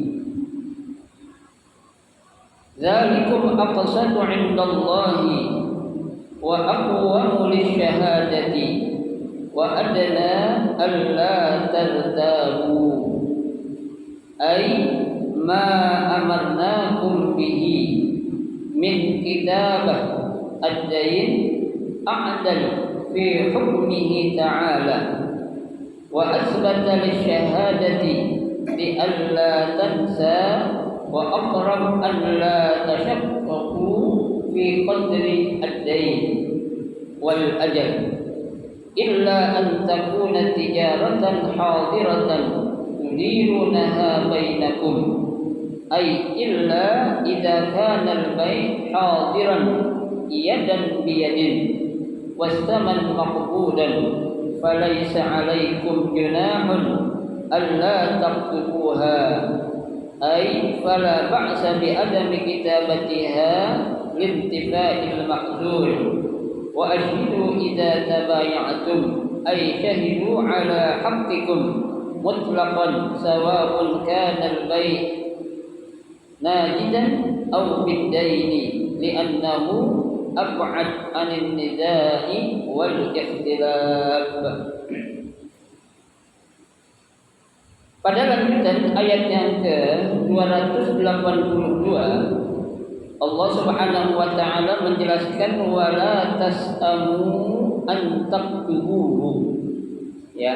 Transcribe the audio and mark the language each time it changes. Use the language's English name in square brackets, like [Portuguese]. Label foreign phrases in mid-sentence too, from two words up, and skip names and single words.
[Arabic] ذلكم أقسط عند الله وأقوم للشهادة وأدنى ألا ترتابوا. أي ما أمرناكم به من كتابة الدين أعدل في حكمه تعالى وأثبت للشهادة بألا تنسى وأقرب أن لا تشككوا في قدر الدين والأجل إلا أن تكون تجارة حاضرة تديرونها بينكم أي إلا إذا كان البيع حاضرا يدا بيد وتاما مقبوضا فليس عليكم جناح ألا تكتبوها أي فلا بأس بعدم كتابتها لانتفاء المقدور وأشهدوا إذا تبايعتم أي أشهدوا على حقكم مطلقا سواء كان البيع ناجزا أو بالدين لأنه أبعد عن النزاع والاختلاف. [Indonesian] Pada lanjutan ayat yang ke-282 Allah [Arabic] سبحانه وتعالى [Indonesian] menjelaskan [Arabic] ولا تسأموا أن تكتبوه. [Indonesian] Ya.